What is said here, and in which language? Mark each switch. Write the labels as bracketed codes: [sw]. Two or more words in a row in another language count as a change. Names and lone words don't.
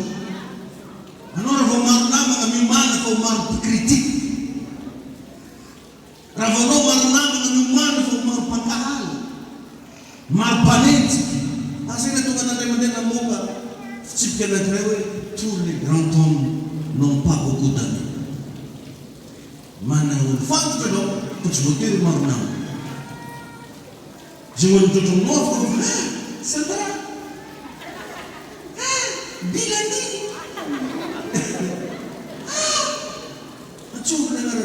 [mg] Anao raha vao maro namana miomana fa ho maro mpikritika. Raha vao anao maro namana miomana fa ho maro mpankahalo, maro mpanenjika. Asena tonga n'Andriamanitra namoaka fitsipika anankiray hoe [fr] tous les grands hommes n'ont pas beaucoup d'amis. [mg] Manana olo fantoka anao fa tsy voatery maro namana. Zay olo mitrotronao fa Sandra, Bilani, atsovina anarana.